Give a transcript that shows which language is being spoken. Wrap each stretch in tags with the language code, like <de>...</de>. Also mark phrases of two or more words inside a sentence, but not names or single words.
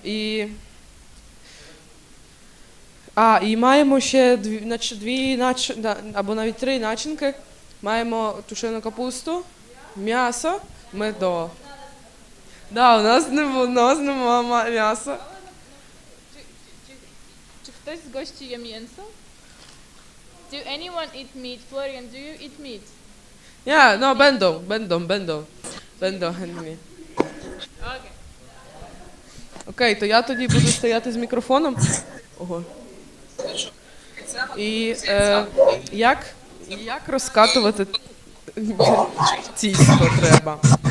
<uk>І маємо ще дві або навіть 3 начинки. Маємо тушену капусту, м'ясо, медо. Да, у нас немає м'яса.</uk> <pl>Czy ktoś z gości je mięso?</pl> <en>Do anyone eat meat? Florian, do you eat meat? Yeah,</en> <pl>no, będą.</pl> <uk>Окей. Окей, то я тоді буду стояти з мікрофоном. Ого. І як розкатувати тісто треба.</uk>